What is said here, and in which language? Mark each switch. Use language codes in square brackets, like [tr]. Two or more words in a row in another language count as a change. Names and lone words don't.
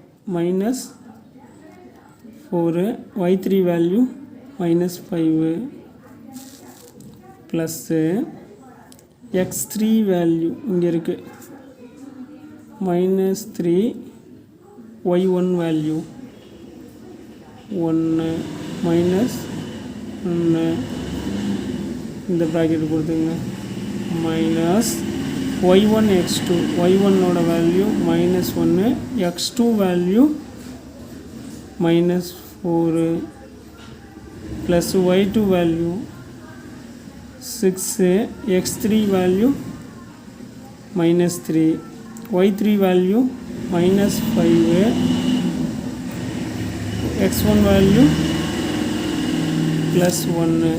[ta] -4, [en] y3 value -5 plus x3 value [ta] இங்கே இருக்குது [en] -3, y1 value 1 -1 [ta] இந்த ப்ராக்கெட் கொடுத்துங்க [en] minus y1 x2. y1 value -1, x2 value -4 plus y2 value 6, x3 value -3, y3 value -5, x1 value +1.